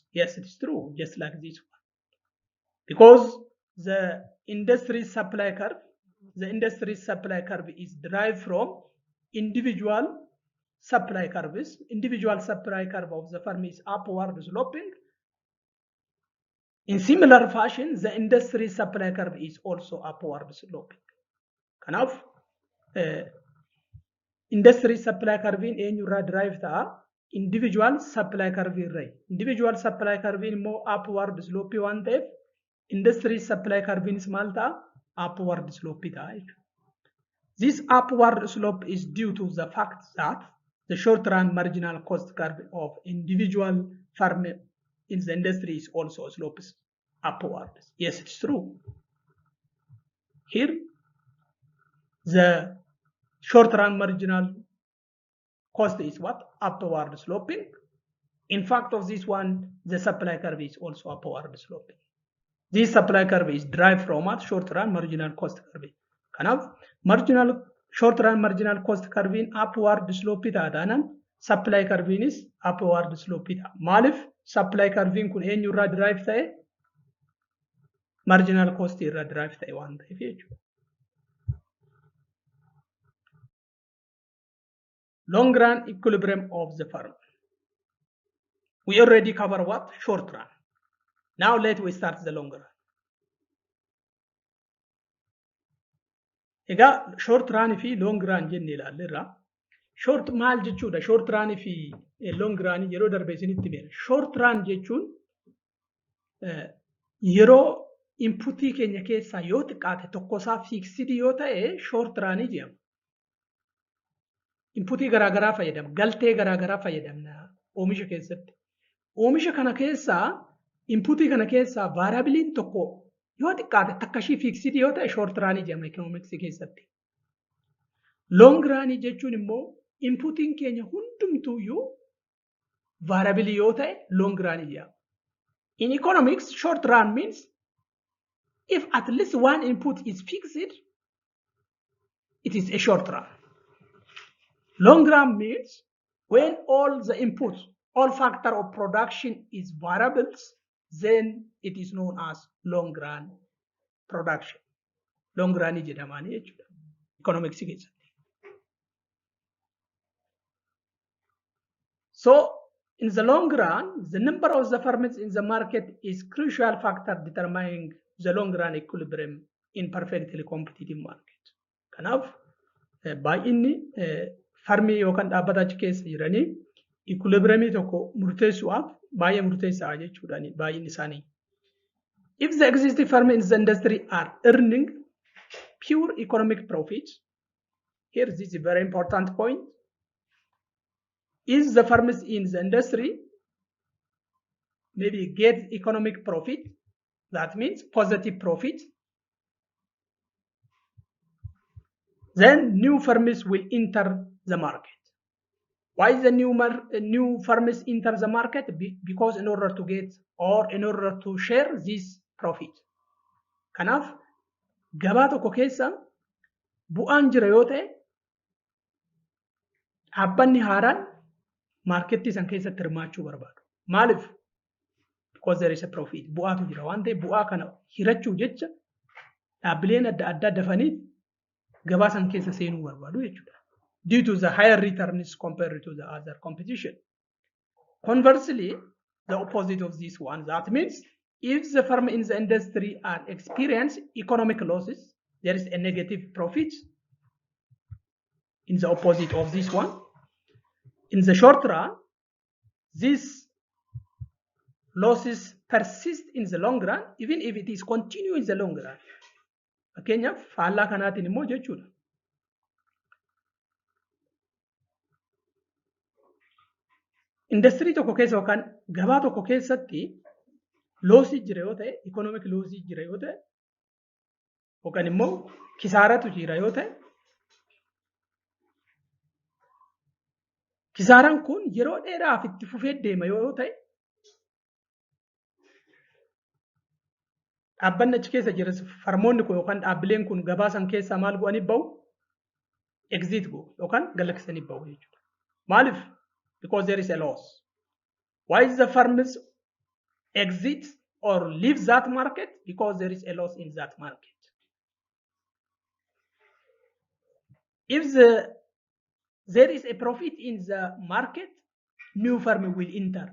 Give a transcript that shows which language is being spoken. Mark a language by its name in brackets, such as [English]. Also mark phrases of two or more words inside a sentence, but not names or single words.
[English] Yes, it is true, just like this one. Because the industry supply curve is derived from individual supply curves. Individual supply curve of the firm is upward sloping. In similar fashion, the industry supply curve is also upward sloping. Kanaaf industry supply curve eenyurraa derive ta'a? Individual supply curve irraa. Individual supply curve immoo upward slope [Oromo] waan ta'eef [English] industry supply curve [Oromo] maal ta'a? [English] Upward slope ta'a. This upward slope is due to the fact that the short run marginal cost curve of individual firm in the industry is also slopes upward. Yes, it's true. Here, the short run marginal cost is what? Upward sloping. In fact of this one, the supply curve is also upward sloping. This supply curve is derived from what? Short run marginal cost curve. Kanaaf marginal short run marginal cost curve upward slope taadaanan supply curve is upward slope ta'a. [Oromo] Maaliif [English] supply curve [Oromo] kun eenyurraa derive ta'e? [English] Marginal cost [Oromo] irraa derive ta'e waan ta'eef jechuudha. [English] Long run equilibrium of the firm. We already covered what? Short run. Now let we start the long run. [Oromo] Egaa [English] short run [Oromo] fi [English] long run [Oromo] jenne ilaalleerra. short maal jechuudha [English] short run [Oromo] fi [English] long run [Oromo] yeroo darbe isinitti beera. [English] Short run [Oromo] jechuun yeroo inputii keenya keessaa yoo xiqqaate tokkosaa fixed yoo ta'e [English] short run [Oromo] jedhama. Inputii garaagaraa fayyadamna, galtee garaagaraa fayyadamna oomisha keessatti. Oomisha kana keessaa inputii kana keessaa variabiliin tokko yoo xiqqaate takkashii fixed yoo ta'e [English] short run [Oromo] jedhama economics keessatti. [English] Long run [Oromo] jechuun immoo inputiin keenya hundumtuuyyuu variable yoo ta'e [English] long run [Oromo] jedhama. [English] In economics, short run means if at least one input is fixed, it is a short run. Long run means when all the inputs, all factor of production is variables, then it is known as long run production. Long run [Oromo] jedhamani jechuudha economics keessatti. [English] So in the long run, the number of the firms in the market is crucial factor determining the long run equilibrium in perfectly competitive market. [Oromo] Kanaaf baay'inni farmii yookaan dhaabbata achi keessa jiranii equilibriumii tokko murteessuudhaaf baay'ee murteessaa jechuudha baay'inni isaanii. [English] If the existing firms in the industry are earning pure economic profits, here this is a very important point. If the firms in the industry maybe get economic profit, that means positive profit, then new firms will enter the market. Why the new firms enter the market? Because in order to get or in order to share this profit. [Oromo] Kanaaf gabaa tokko keessa bu'aan jira yoo ta'e dhaabbanni haaraan marketii san keessatti hirmaachuu barbaadu. Maaliif? [English] Because there is a profit. [Oromo] Bu'aatu jira waan ta'eef bu'aa kana hirachuu jecha dhaabbileen adda addaa dafanii gabaa san keessa seenuu barbaadu jechuudha. [English] Due to the higher returns compared to the other competition. Conversely, the opposite of this one, that means if the firm in the industry are experience economic losses, there is a negative profit. In the opposite of this one, in the short run, these losses persist in the long run, even if it is continue in the long run. [Oromo] Fakkeenyaaf faallaa kanaatiin immoo jechuudha. Industrii tokko keessa yookaan gabaa tokko keessatti loosii jira yoo ta'e, economic loosii jira yoo ta'e, yookaan immoo kisaaratu jira yoo ta'e, kisaaraan kun yeroo dheeraaf itti fufee deema yoo ta'e, dhaabbanni achi keessa jiru farmoonni kun yookaan dhaabbileen kun gabaa san keessaa maal go'anii bahu? Exit go'u yookaan galaksanii bahu jechuudha. Maaliif? [English] Because there is a loss. Why is the firms exit or leave that market? Because there is a loss in that market. If there is a profit in the market, new firm will enter.